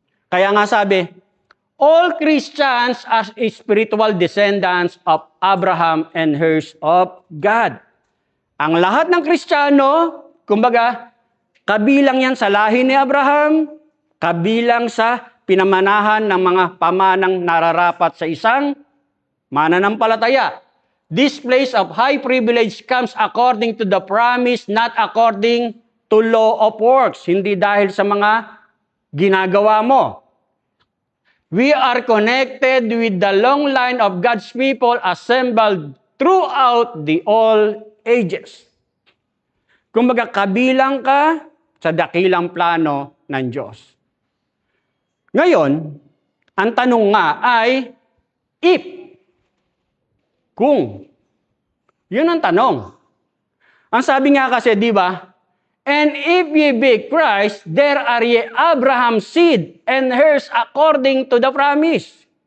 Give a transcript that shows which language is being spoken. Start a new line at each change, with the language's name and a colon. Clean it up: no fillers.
Filipino: Kaya nga sabi,
English: all Christians are spiritual descendants of Abraham and heirs of God.
Filipino: Ang lahat ng Kristiyano, kumbaga, kabilang yan sa lahi ni Abraham, kabilang sa pinamanahan ng mga pamanang nararapat sa isang mananampalataya.
English: This place of high privilege comes according to the promise, not according to law of works.
Filipino: Hindi dahil sa mga ginagawa mo.
English: We are connected with the long line of God's people assembled throughout the all ages.
Filipino: Kumbaga, kabilang ka sa dakilang plano ng Diyos. Ngayon, ang tanong nga ay, if, kung. Yun ang tanong. Ang sabi nga kasi, di ba,
English: and if ye be Christ, there are ye Abraham's seed and heirs according to the promise.